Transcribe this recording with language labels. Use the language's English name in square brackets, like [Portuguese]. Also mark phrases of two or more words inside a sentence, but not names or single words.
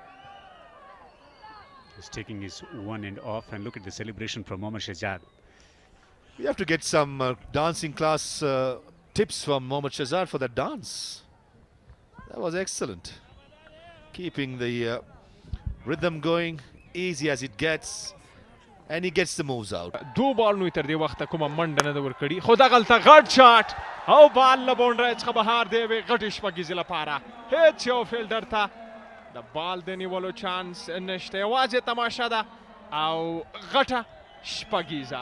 [English] He's taking his one end off, and look at the celebration from Mohammad Shahzad. We have to get some dancing class tips from Mohammad Shahzad for that dance. That was excellent. Keeping the rhythm going, easy as it gets, and he gets the moves out. [Pashto] دو بال نو تر دې وخت کومه منډه نه ور کړی خو دا غلطه غټ شاټ او بال له بونډره څخه بهار دی وی غټ شپږیز لپاره هیڅ یو فیلډر ته د بال د نیولو چانس نشته یوازې تماشا ده او غټه شپږیزه